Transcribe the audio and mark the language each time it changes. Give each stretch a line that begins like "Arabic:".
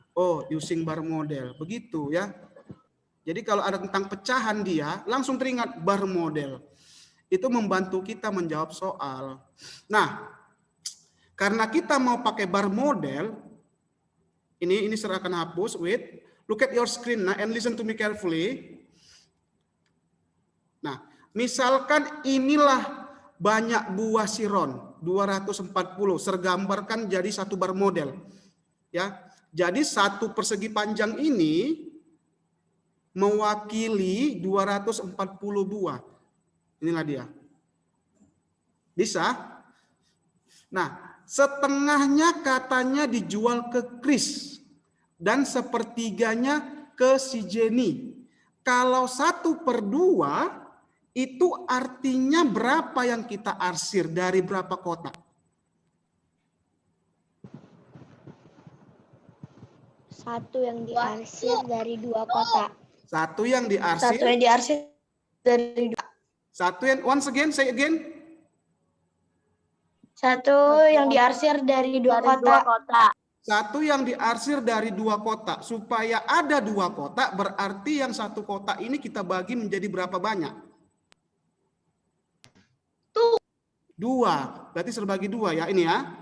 Indonesian: Oh, using bar model. Begitu ya. Jadi kalau ada tentang pecahan dia, langsung teringat bar model. Itu membantu kita menjawab soal. Nah, karena kita mau pakai bar model, ini saya akan hapus.
English: Wait, look at your screen, nah, and listen to me carefully.
Indonesian: Nah, misalkan inilah banyak buah siron, 240, sergambarkan jadi satu bar model. Ya, jadi satu persegi panjang ini mewakili 240 buah. Inilah dia. Bisa? Nah, setengahnya katanya dijual ke Kris dan 1/3 ke si Jenny. Kalau 1/2 itu artinya berapa yang kita arsir dari berapa kotak? Satu yang diarsir dari dua kotak. Satu yang diarsir. Satu yang diarsir dari dua. Satu yang, once again, say again. Satu yang diarsir dari dua kotak. Satu yang diarsir dari dua kotak. Supaya ada dua kotak, berarti yang satu kotak ini kita bagi menjadi berapa banyak? Dua. Berarti serbagi dua ya, ini ya.